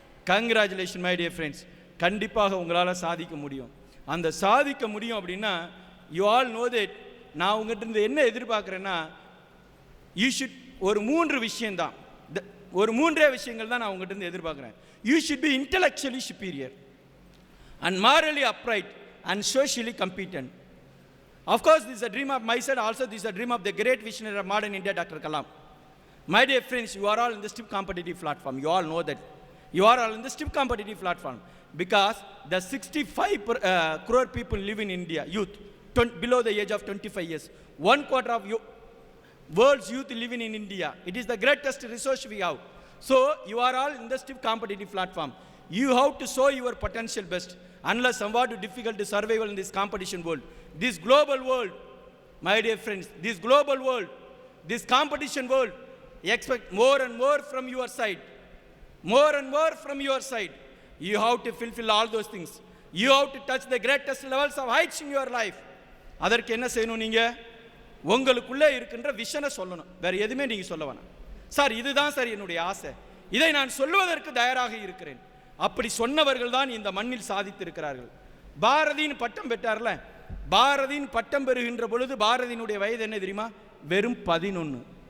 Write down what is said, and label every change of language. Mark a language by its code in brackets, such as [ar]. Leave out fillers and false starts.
[en] Congratulation my dear friends. [ta] கண்டிப்பாக உங்களால் சாதிக்க முடியும். அந்த சாதிக்க முடியும் அப்படின்னா, [en] you all know that, [ta] நான் உங்கள்கிட்ட இருந்து என்ன எதிர்பார்க்குறேன்னா, [en] you should [ta] ஒரு 3 விஷயம்தான், ஒரு 3 விஷயங்கள் தான் நான் உங்கள்கிட்ட இருந்து எதிர்பார்க்குறேன். [en] You should be intellectually superior and morally upright and socially competent. Of course, this is a dream of myself, also this is a dream of the great visionary of modern India, Dr. Kalam. My dear friends, you are all in the stiff competitive platform. You all know that. You are all in the stiff competitive platform because the 65 crore people live in India, youth, below the age of 25 years. 1/4 of world's youth living in India. It is the greatest resource we have. So, you are all in the stiff competitive platform. You have to show your potential best. Unless somewhat difficult to survival in this competition world. This global world, my dear friends, this global world, this competition world, expect more and more from your side. More and more from your side. You have to fulfill all those things. You have to touch the greatest levels of heights in your life. [ta] அதற்கு என்ன செய்யணும்? நீங்கள் உங்களுக்குள்ளே இருக்கின்ற விஷனை சொல்லணும். வேறு எதுவுமே நீங்கள் சொல்ல வேணாம். சார் இதுதான் சார் என்னுடைய ஆசை, இதை நான் சொல்லுவதற்கு தயாராக இருக்கிறேன். அப்படி சொன்னவர்கள் தான் இந்த மண்ணில் சாதித்திருக்கிறார்கள். பாரதியின் பட்டம் பெற்றார்ல, பாரதியின் பட்டம் பெறுகின்ற பொழுது பாரதியினுடைய வயது என்ன தெரியுமா? வெறும் 11.